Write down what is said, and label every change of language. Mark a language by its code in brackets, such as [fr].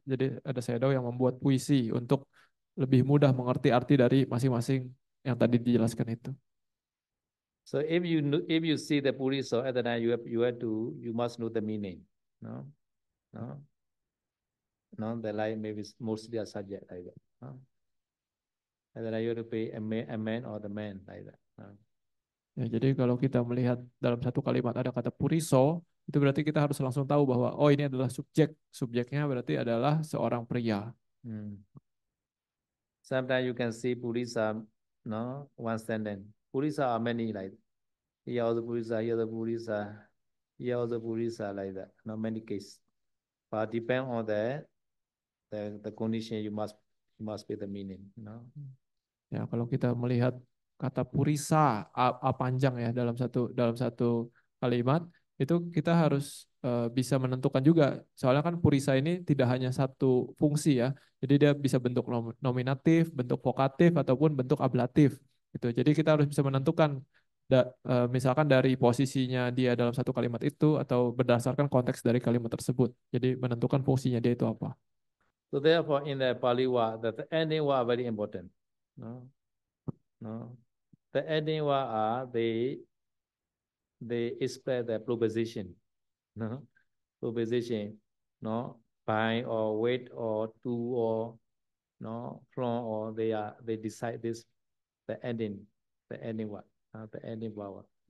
[id] Jadi ada Sayadaw yang membuat puisi untuk lebih mudah mengerti arti dari masing-masing yang tadi dijelaskan itu. [en] So if you see the Purisa at the time you must know the meaning. No, no, no. The line maybe mostly a subject like that. No? And then you have to pay a man or the man like that. No? [id] Ya, jadi kalau kita melihat dalam satu kalimat ada kata puriso, itu berarti kita harus langsung tahu bahwa oh ini adalah subjek. Subjeknya berarti adalah seorang pria. [en] Sometimes you can see Purisa, no, one sentence. Purisa are many like here also Purisa, here the Purisa, here also Purisa like that. Not many cases, but depend on the condition you must be the meaning. No. [id] Ya, kalau kita melihat kata purisa a panjang ya dalam satu kalimat itu kita harus bisa menentukan juga soalnya kan purisa ini tidak hanya satu fungsi ya jadi dia bisa bentuk nominatif bentuk vokatif ataupun bentuk ablatif gitu jadi kita harus bisa menentukan misalkan dari posisinya dia dalam satu kalimat itu atau berdasarkan konteks dari kalimat tersebut jadi menentukan fungsinya dia itu apa. [en] So therefore in the Pali word the ending word very important. No. No. The ending word are they express the proposition, no, proposition, no, by or with or to or no, from or they decide this the ending word, the ending word.